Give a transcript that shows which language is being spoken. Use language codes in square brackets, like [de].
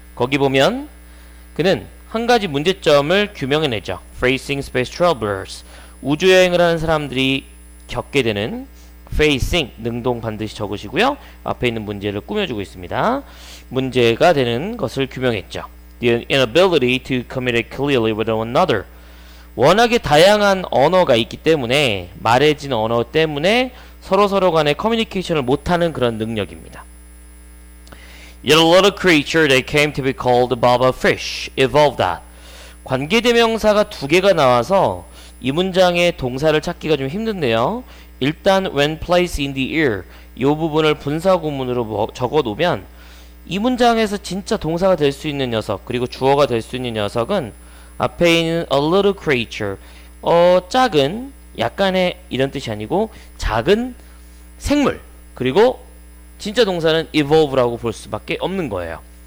[ko] 거기 보면 그는 한 가지 문제점을 규명해내죠. [en] Facing Space Travelers. [ko] 우주여행을 하는 사람들이 겪게 되는 facing, 능동 반드시 적으시고요. 앞에 있는 문제를 꾸며주고 있습니다. 문제가 되는 것을 규명했죠. [en] The inability to communicate clearly with one another. [ko] 워낙에 다양한 언어가 있기 때문에 말해진 언어 때문에 서로 간에 커뮤니케이션을 못하는 그런 능력입니다. [en] Yet a little creature that came to be called Baba Fish evolved that. [ko] 관계대명사가 두 개가 나와서 이 문장의 동사를 찾기가 좀 힘든데요. 일단 [en] when placed in the ear [ko] 이 부분을 분사구문으로 적어놓으면 이 문장에서 진짜 동사가 될 수 있는 녀석 그리고 주어가 될 수 있는 녀석은 앞에 있는 [en] a little creature [ko] 작은 약간의 이런 뜻이 아니고 작은 생물 그리고 진짜 동사는 evolve라고 볼 수밖에 없는 거예요.